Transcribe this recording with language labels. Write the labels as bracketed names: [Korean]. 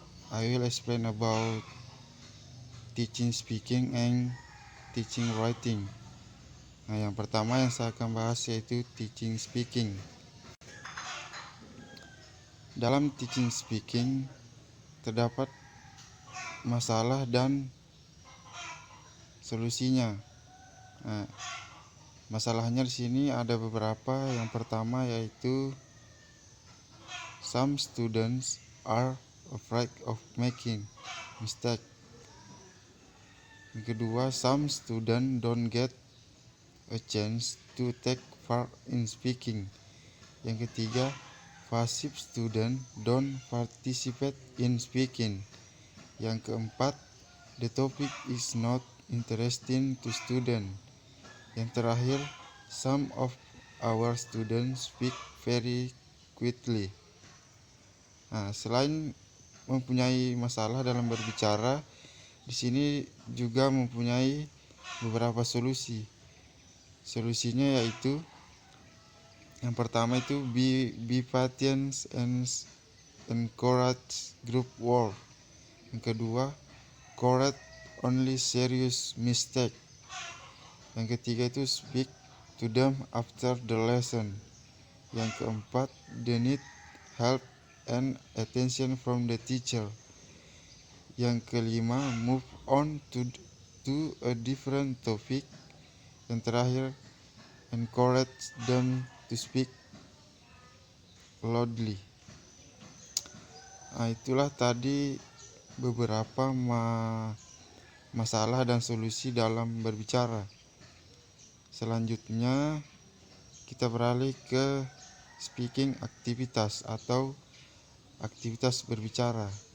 [English] I will explain about teaching speaking and teaching writing. [Indonesian] Nah, yang pertama yang saya akan bahas yaitu teaching speaking. Dalam teaching speaking terdapat masalah dan solusinya. Nah, masalahnya di sini ada beberapa. Yang pertama yaitu [English] some students are afraid of making mistake. [Indonesian] Yang kedua, [English] some students don't get a chance to take part in speaking. [Indonesian] Yang ketiga, [English] passive students don't participate in speaking. [Indonesian] Yang keempat, [English] the topic is not interesting to students. [Indonesian] Yang terakhir, [English] some of our students speak very quickly. [Indonesian] Nah, selain mempunyai masalah dalam berbicara, di sini juga mempunyai beberapa solusi. Solusinya yaitu yang pertama itu [English] be patient and encourage group work. [Indonesian] Yang kedua, [English] correct only serious mistake. [Indonesian] Yang ketiga itu [English] speak to them after the lesson. [Indonesian] Yang keempat, [English] they need help and attention from the teacher. [Indonesian] Yang kelima, [English] move on to a different topic. [Indonesian] Yang terakhir, [English] encourage them to speak loudly. [Indonesian] Nah, itulah tadi beberapa masalah dan solusi dalam berbicara. Selanjutnya kita beralih ke speaking aktivitas atau aktivitas berbicara.